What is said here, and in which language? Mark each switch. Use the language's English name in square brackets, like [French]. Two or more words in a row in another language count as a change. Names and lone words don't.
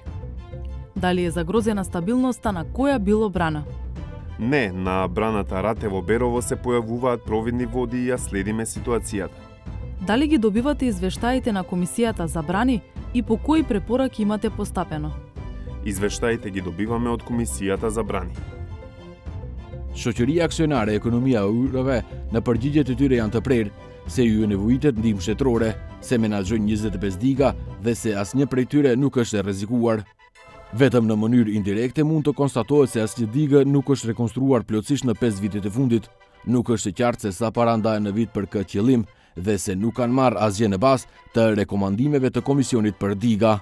[Macedonian] Дали е загрозена стабилноста на која било брана? Не, на браната Ратево Берово се појавуваат провидни води и ја следиме ситуацијата. Дали ги добивате извештаите на Комисијата за брани и по кои препораки имате постапено? Извештаите ги добиваме од Комисијата за брани. [Albanian] Shoqëria aksionare e ekonomia e ujrave në përgjigjet e tyre janë të prerë, se ju nevojitet ndihmë shtetërore, se menaxhojnë 25 diga dhe se asnjë prej tyre nuk është e rrezikuar. Vetëm në mënyrë indirekte mund të konstatohet se asnjë digë nuk është rekonstruar plotësisht në 5 vitet e fundit, nuk është e qartë se sa para ndahen në vit për këtë qëllim dhe se nuk kanë marrë asgjë në bazë të rekomandimeve të Komisionit për diga.